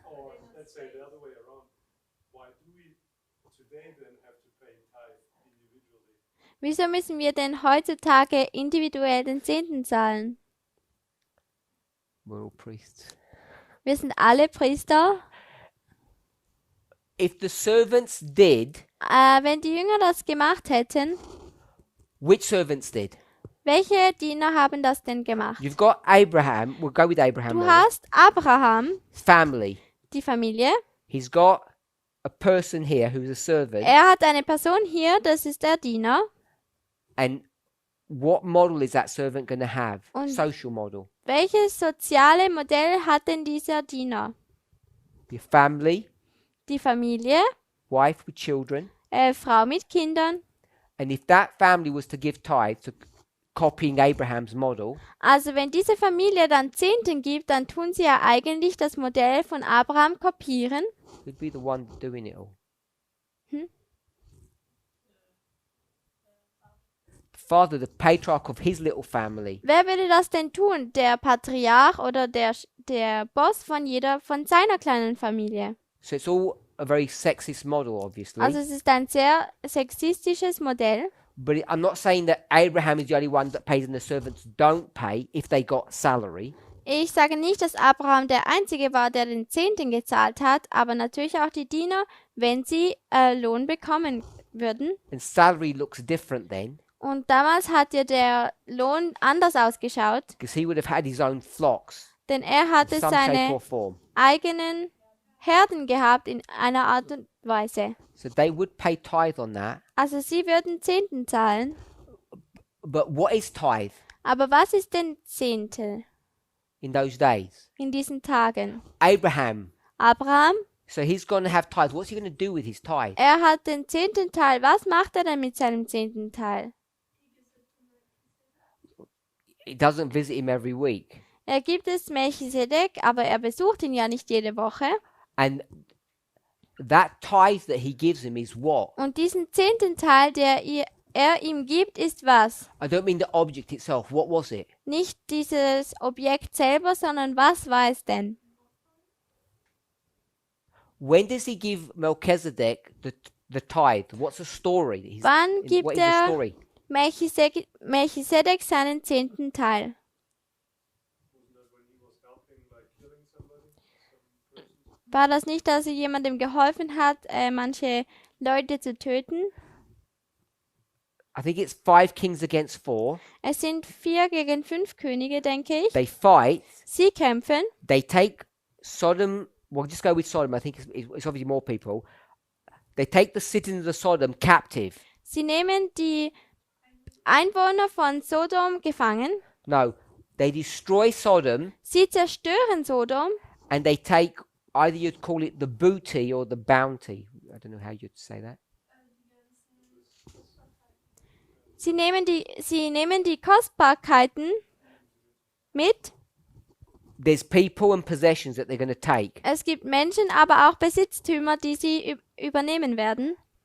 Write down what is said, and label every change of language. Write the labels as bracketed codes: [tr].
[en] or let's say the other way around, why do we today then have to pay tithe individually? [de] Wieso müssen wir denn heutzutage individuell den 10. zahlen? [en] We're all priests. [de] Wir sind alle Priester. [en] If the servants did, [de] Wenn die Jünger das gemacht hätten, [en] which servants did? [de] welche Diener haben das denn gemacht? [en] You've got Abraham, we'll go with Abraham [de] Du [en] now. [de] hast Abraham, [en] Family. [de] die Familie. [en] He's got a person here who's a servant. [de] Er hat eine Person hier, das ist der Diener. [en] And what model is that servant going to have? [de] Und- [en] Social model. [de] Welches soziale Modell hat denn dieser Diener? [en] Your family, [de] Die Familie, [en] wife with children. [de] Frau mit Kindern. [en] And if that family was to give tithe, to copying Abraham's model, [de] Also wenn diese Familie dann Zehnten gibt, dann tun sie ja eigentlich das Modell von Abraham kopieren. [en] who'd be the one doing it all? Hmm? Father, the patriarch of his little family. [de] Wer würde das denn tun? Der Patriarch oder der Boss von seiner kleinen Familie? [en] So it's all a very sexist model, obviously. [de] Also es ist ein sehr sexistisches Modell. [en] But I'm not saying that Abraham is the only one that pays and the servants don't pay if they got salary. [de] Ich sage nicht, dass Abraham der Einzige war, der den Zehnten gezahlt hat, aber natürlich auch die Diener, wenn sie Lohn bekommen würden. [en] And salary looks different then, [de] Und damals hat ja der Lohn anders ausgeschaut, [en] because he would have had his own flocks [de] denn er [en] in [de] hatte [en] some shape [de] seine [en] or form. [de] eigenen Herden gehabt in einer Art und Weise. [en] So they would pay tithe on that. [de] Also sie würden Zehnten zahlen. [en] But what is tithe [de] Aber was ist denn Zehntel [en] in those days? [de] in diesen Tagen? [en] Abraham. [de] Abraham, [en] So he's going to have tithe. What's he going to do with his tithe? [de] er hat den 10. Teil. Was macht er denn mit seinem 10. Teil? [en] He doesn't visit him every week. [de] Er gibt es Melchisedek, aber er besucht ihn ja nicht jede Woche. [en] And that tithe that he gives him is what? [de] Und diesen 10. Teil, er ihm gibt, ist was? [en] I don't mean the object itself. What was it? [de] Nicht dieses Objekt selber, sondern was war es denn? [en] When does he give Melchizedek the tithe? What's the story? [de] Wann gibt [en] what is the [de] er [en] story? [de] Melchisedek seinen 10. Teil? [en] Wasn't that when he was helping, like killing somebody, some person? [de] War das nicht, dass er jemandem geholfen hat, manche Leute zu töten? [en] I think it's 5 kings against 4. [de] Es sind 4 gegen 5 Könige, denke ich. [en] They fight. [de] Sie kämpfen. [en] They take Sodom. Well, just go with Sodom. I think it's obviously more people. They take the citizens of Sodom captive. [de] Sie nehmen die Einwohner von Sodom gefangen. [en] No, they destroy Sodom [de] Sie zerstören Sodom. [en] and they take, either you'd call it the booty or the bounty. I don't know how you'd say that. [de] Sie nehmen die Kostbarkeiten mit. [en] There's people and possessions that they're going to take. [de] Es gibt Menschen, aber auch Besitztümer, die sie übernehmen werden.